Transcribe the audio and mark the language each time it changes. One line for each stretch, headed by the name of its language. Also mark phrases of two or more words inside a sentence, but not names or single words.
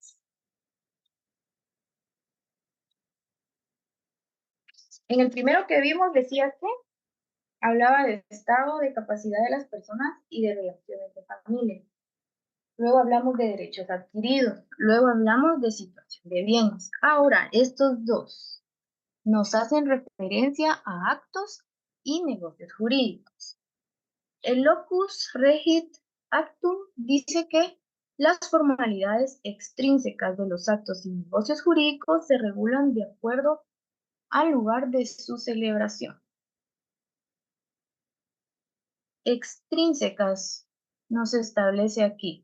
Spanish: En el primero que vimos decía que hablaba del estado de capacidad de las personas y de relaciones de familia. Luego hablamos de derechos adquiridos. Luego hablamos de situación de bienes. Ahora, estos dos nos hacen referencia a actos y negocios jurídicos. El
Latin: locus regit actum
Spanish: dice que las formalidades extrínsecas de los actos y negocios jurídicos se regulan de acuerdo al lugar de su celebración. Extrínsecas nos establece aquí.